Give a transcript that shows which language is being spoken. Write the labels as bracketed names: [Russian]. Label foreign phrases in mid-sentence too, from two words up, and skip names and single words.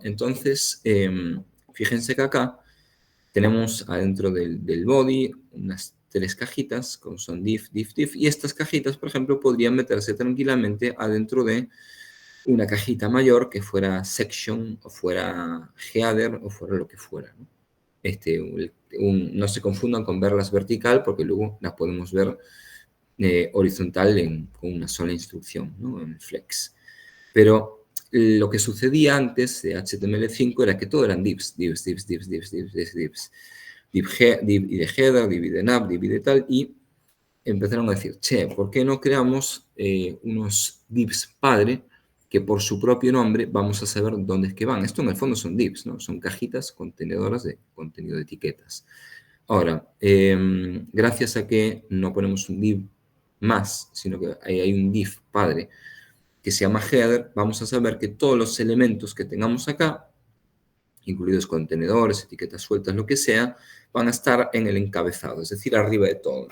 [Spanish] Entonces, fíjense que acá tenemos adentro del body unas 3 cajitas, como son div, div, div, y estas cajitas, por ejemplo, podrían meterse tranquilamente adentro de una cajita mayor que fuera section, o fuera header, o fuera lo que fuera, ¿no? No se confundan con verlas vertical, porque luego las podemos ver horizontal con una sola instrucción, ¿no? En flex. Pero lo que sucedía antes de HTML5 era que todo eran divs, divs, divs, divs, divs, divs, divs, divs. Div y de header, div y de nav, div y de tal, y empezaron a decir, che, ¿por qué no creamos unos divs padre que por su propio nombre vamos a saber dónde es que van? Esto en el fondo son divs, ¿no? Son cajitas contenedoras de contenido de etiquetas. Ahora, gracias a que no ponemos un div más, sino que hay un div padre que se llama header, vamos a saber que todos los elementos que tengamos acá, incluidos contenedores, etiquetas sueltas, lo que sea, van a estar en el encabezado, es decir, arriba de todo.